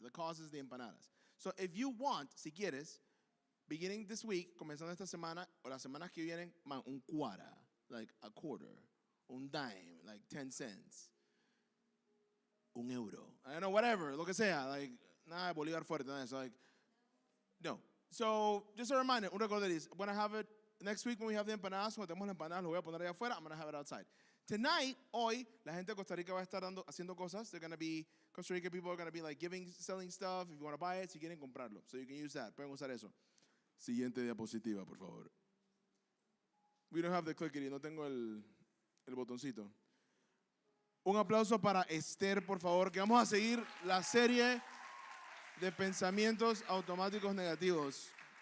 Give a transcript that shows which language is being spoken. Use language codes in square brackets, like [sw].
[en] The cause is the empanadas. So if you want, [es] si quieres, [en] beginning this week, [es] comenzando esta semana o las semanas que vienen, [en] man, [es] un cuara, [en] like a quarter, [es] un dime, [en] like 10 cents, [es] un euro, [en] I don't know, whatever, [es] lo que sea, [en] like, [es] nada de Bolívar fuerte, nada de eso, [en] like, no. So, just a reminder, [es] un recorderis, [en] I'm going to have it next week when we have the empanadas, [es] cuando tenemos las empanadas, lo voy a poner allá afuera, [en] I'm going to have it outside. Tonight, [es] hoy, la gente de Costa Rica va a estar haciendo cosas. [en] They're going to be, Costa Rica people are going to be like selling stuff. If you want to buy it, [es] si quieren comprarlo. [en] So you can use that. [es] Pueden usar eso. Siguiente diapositiva, por favor. [en] We don't have the clickety, [es] no tengo el botoncito. Un aplauso para Esther, por favor, que vamos a seguir la serie de pensamientos automáticos negativos.